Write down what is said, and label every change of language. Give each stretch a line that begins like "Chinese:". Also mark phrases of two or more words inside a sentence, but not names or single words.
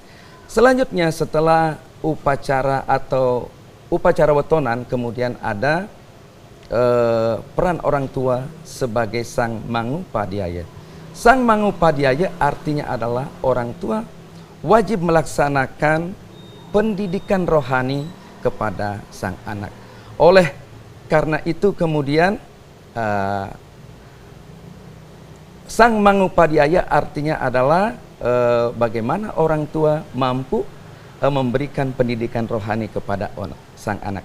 Indonesian: Selanjutnya setelah upacara atau upacara wetonan, kemudian ada peran orang tua sebagai sang mangupadhyaya. Sang mangupadhyaya artinya adalah orang tua wajib melaksanakan pendidikan rohani kepada sang anak. Oleh karena itu kemudian sang mangupadhyaya artinya adalah bagaimana orang tua mampu memberikan pendidikan rohani kepada sang anak.